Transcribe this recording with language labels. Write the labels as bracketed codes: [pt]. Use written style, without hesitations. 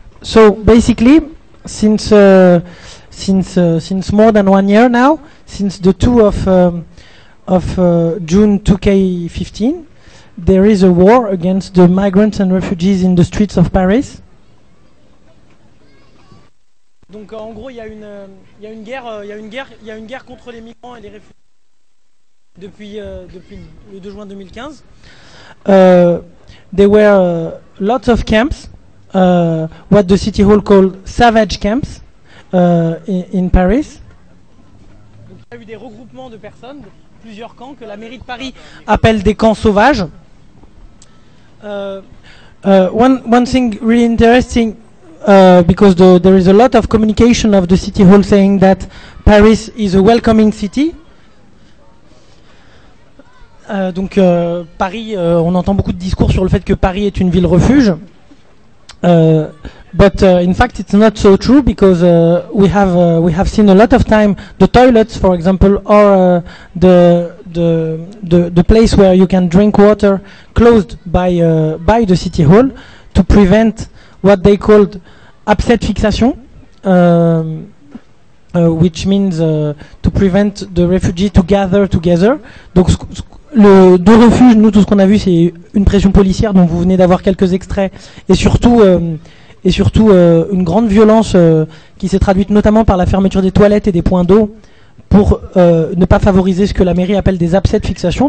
[en] So, basically, since more than 1 year now, since the 2 of June 2015, there is a war against the migrants and refugees in the streets of Paris. [fr] Donc en gros, il y a une guerre contre les migrants et les réfugiés depuis le 2 juin 2015. [en] There were lots of camps, what the city hall called savage camps, in Paris. [fr] Donc il y a eu des regroupements de personnes, plusieurs camps que la mairie de Paris appelle des camps sauvages. [en] One thing really interesting. Because there is a lot of communication of the city hall saying that Paris is a welcoming city. [fr] Donc Paris, on entend beaucoup de discours sur le fait que Paris est une ville refuge. [en] But in fact, it's not so true because we have seen a lot of time the toilets, for example, or uh, the the place where you can drink water closed by the city hall to prevent what they called upset fixation, which means to prevent the refugees to gather together. [fr] Donc le deux refuges, nous tout ce qu'on a vu c'est une pression policière dont vous venez d'avoir quelques extraits et surtout une grande violence qui s'est traduite notamment par la fermeture des toilettes et des points d'eau pour ne pas favoriser ce que la mairie appelle des abcès de fixation.